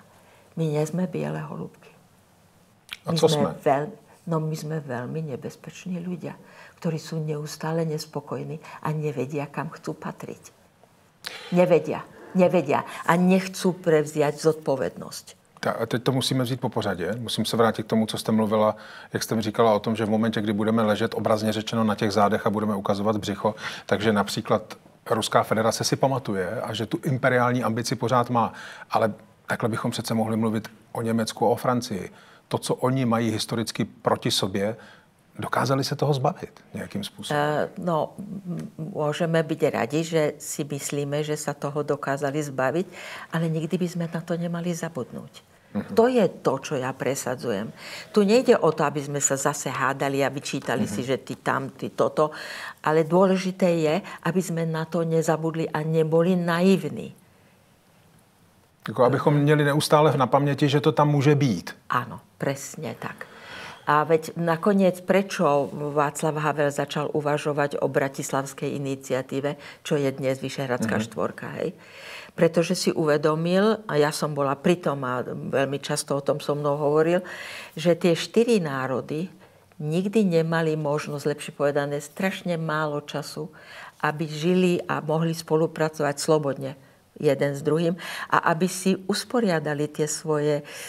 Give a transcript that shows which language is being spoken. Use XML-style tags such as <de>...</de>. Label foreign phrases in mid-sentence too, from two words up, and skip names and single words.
<sk>My nie sme biele holúbky. A co sme? My sme veľmi nebezpeční ľudia, ktorí sú neustále nespokojní a nevedia, kam chcú patriť. Nevedia a nechcú prevziať zodpovednosť.</sk> <cs>A teď to musíme vzít po pořadě. Musím se vrátit k tomu, co jste mluvila, jak jste mi říkala o tom, že v momentě, kdy budeme ležet obrazně řečeno na těch zádech a budeme ukazovat břicho, takže například Ruská federace si pamatuje a že tu imperiální ambici pořád má. Ale takhle bychom přece mohli mluvit o Německu a o Francii. To, co oni mají historicky proti sobě, dokázali se toho zbavit</cs> <sk>nejakým spôsobom? Môžeme byť radi, že si myslíme, že sa toho dokázali zbaviť, ale nikdy by sme na to nemali zabudnúť. To je to, čo ja presadzujem. Tu nejde o to, aby sme sa zase hádali a vyčítali si, že ty tam, ty toto, ale dôležité je, aby sme na to nezabudli a neboli naivní.</sk> <cs>Jako abychom měli neustále na paměti, že to tam může být.</cs> <sk>Áno, presne tak. A veď nakoniec, prečo Václav Havel začal uvažovať o bratislavskej iniciatíve, čo je dnes Vyšehradská štvorka, hej? Pretože si uvedomil, a ja som bola pri tom a veľmi často o tom so mnou hovoril, že tie 4 národy nikdy nemali možnosť, lepšie povedané, strašne málo času, aby žili a mohli spolupracovať slobodne jeden s druhým a aby si usporiadali tie svoje</sk>